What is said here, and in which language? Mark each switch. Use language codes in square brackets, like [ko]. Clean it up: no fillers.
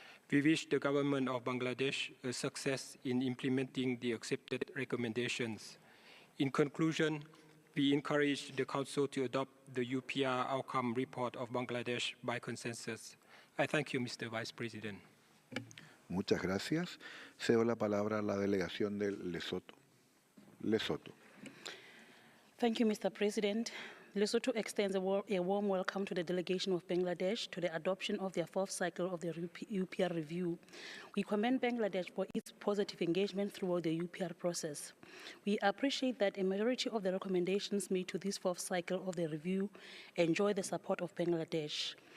[en] We wish the government of Bangladesh a success in implementing the accepted recommendations. In conclusion, we encourage the Council to adopt the UPR outcome report of Bangladesh by consensus. I thank you, Mr. Vice President. [es] Muchas gracias. Cedo la palabra a la delegación de Lesoto. [en] Thank you, Mr. President. Lesotho extends a warm welcome to the delegation of Bangladesh to the adoption of their 4th cycle of the UPR review. We commend Bangladesh for its positive engagement throughout the UPR process. We appreciate that a majority of the recommendations made to this 4th cycle of the review enjoy the support of Bangladesh.